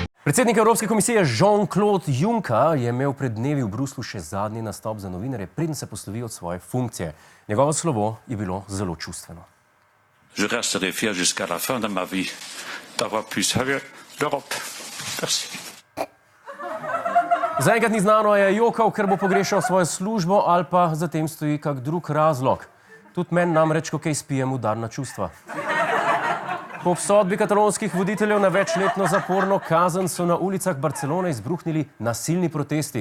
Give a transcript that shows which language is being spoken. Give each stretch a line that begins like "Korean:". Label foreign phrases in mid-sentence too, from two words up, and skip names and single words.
Slovenian: Predsednik Evropske komisije Jean-Claude Juncker je imel pred dnevi v Bruslju še zadnji nastop za novinarje, preden se poslovi od svoje funkcije. Njegovo slovo je bilo zelo čustveno.
French: Je resterai fier jusqu'à la fin de ma vie d'avoir pu servir l'Europe. Merci.
Slovenian: Zaenkrat ni znano, je jokal, ker bo pogrešal svojo službo ali pa za tem stoji kak drug razlog. Tudi meni namreč, ko kaj spijem, udarna čustva. Po obsodbi katalonskih voditeljev na večletno zaporno kazen so na ulicah Barcelone izbruhnili nasilni protesti.